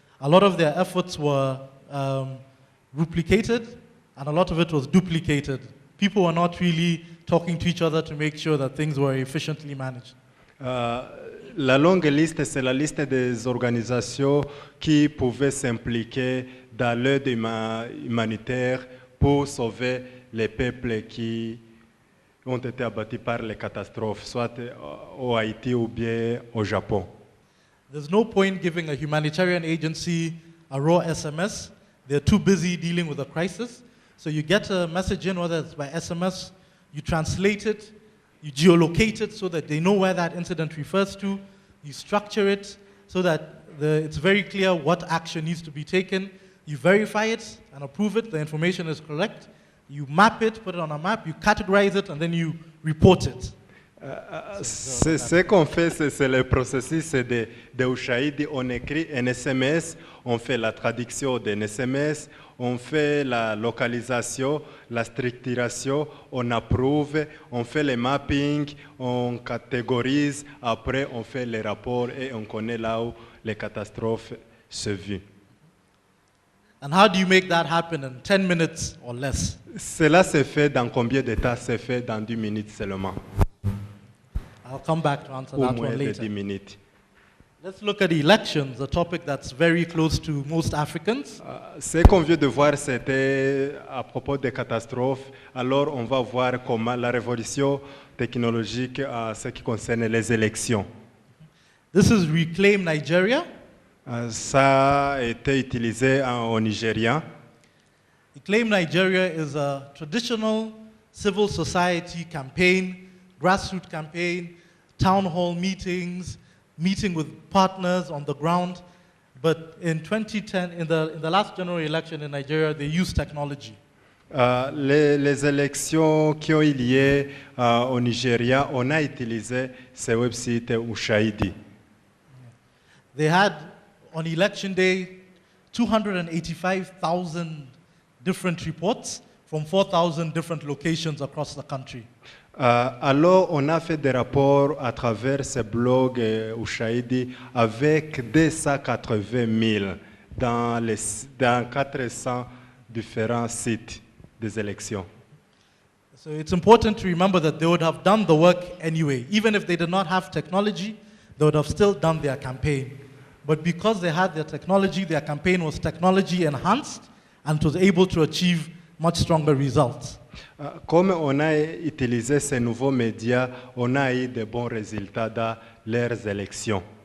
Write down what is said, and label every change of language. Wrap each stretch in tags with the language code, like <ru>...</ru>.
<en>A lot of their efforts were replicated and a lot of it was duplicated. People were not really talking to each other to make sure that things were efficiently managed.</en> <fr>La longue liste, c'est la liste des organisations qui pouvaient s'impliquer dans l'aide humanitaire pour sauver les peuples qui ont été abattus par les catastrophes, soit au Haïti ou bien au Japon.</fr> <en>There's no point giving a humanitarian agency a raw SMS. They're too busy dealing with the crisis. So you get a message in, whether it's by SMS, you translate it, you geolocate it so that they know where that incident refers to. You structure it so that it's very clear what action needs to be taken. You verify it and approve it. The information is correct. You map it, put it on a map, you categorize it, and then you report it.</en> <fr>Ce qu'on fait, c'est le processus de Ushahidi. On écrit un SMS, on fait la traduction d'un SMS, on fait la localisation, la structuration, on approuve, on fait le mapping, on catégorise, après on fait les rapports et on connaît là où les catastrophes se vivent.</fr> <en>And how do you make that happen in 10 minutes or less?</en> <fr>Cela se fait dans combien de temps? Se fait dans 10 minutes seulement.</fr> <en>I'll come back to answer</en> <fr>Au</fr> <en>that</en> <fr>moins</fr> <en>one</en> <fr>de</fr> <en>later.</en> <fr>10 minutes.</fr> <en>Let's look at elections, a topic that's very close to most Africans.</en> <fr>Ce qu'on vient de voir, c'était à propos des catastrophes. Alors, on va voir comment la révolution technologique en ce qui concerne les élections.</fr> <en>This is Reclaim Nigeria.</en> <fr>Ça a été utilisé au Nigeria.</fr> <en>Reclaim Nigeria is a traditional civil society campaign, grassroots campaign, town hall meetings, meeting with partners on the ground. But in 2010, in the last general election in Nigeria, they used technology.</en> <fr>Les élections qui ont eu lieu au Nigeria, on a utilisé ce website Ushahidi.</fr> <en>They had, on election day, 285,000 different reports from 4,000 different locations across the country.</en> <fr>Alors, on a fait des rapports à travers ce blog Ushahidi avec 280 000 dans 400 différents sites des élections.</fr> <en>So it's important to remember that they would have done the work anyway. Even if they did not have technology, they would have still done their campaign. But because they had their technology, their campaign was technology enhanced and was able to achieve much stronger results.</en> <fr>Comme on a utilisé ces nouveaux médias, on a eu de bons résultats dans leurs élections.</fr>